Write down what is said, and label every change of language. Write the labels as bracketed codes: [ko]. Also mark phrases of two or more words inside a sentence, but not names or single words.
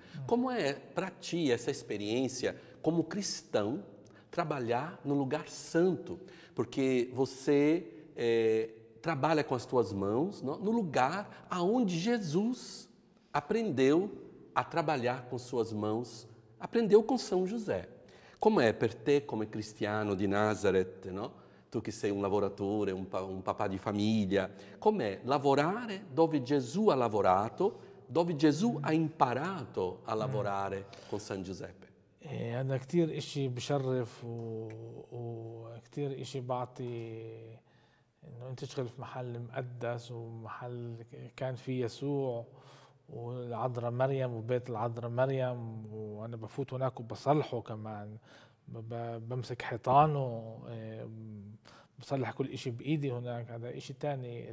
[pt] Como é para ti essa experiência como cristão, trabalhar no lugar santo? Porque você trabalha com as tuas mãos no lugar aonde Jesus aprendeu a trabalhar com suas mãos, aprendeu com São José. Como é [it] per te, come cristiano di Nazareth, no? Tu che sei un lavoratore, un papà di famiglia, com'è lavorare dove Gesù ha lavorato, dove Gesù ha imparato a lavorare con San Giuseppe? [ar] هذا كتير إشي بشرف وكتير إشي بعطي إنه أنت تشتغل في محل مقدس ومحل كان فيه يسوع والعذراء مريم وبيت العذراء مريم وأنا بفوت هناك وبصلحه كمان بمسك حيطانه بصلح كل إشي بإيدي هناك، هذا إشي تاني.